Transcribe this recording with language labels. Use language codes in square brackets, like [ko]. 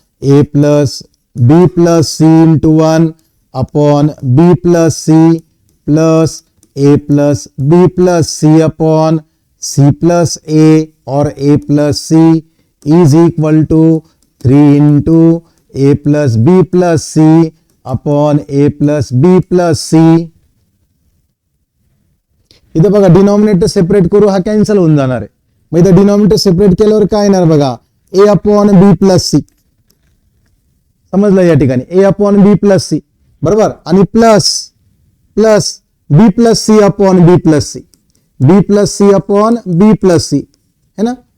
[en] A plus B plus C into 1 upon B plus C plus A plus B plus C upon C plus A [hi] और [en] A plus C is equal to 3 into A plus B plus C upon A plus B plus C. [mr] इथं बघा denominator separate करू, हा cancel होऊन जाणार आहे. मग इथं डिनॉमिनेटर सेपरेट केल्यावर काय येणार बघा? [en] A upon B plus C. [mr] समजलं या ठिकाणी? [en] A upon B plus C बरोबर, आणि plus plus B plus C upon B plus C, B plus C upon B plus C [hi] है ना.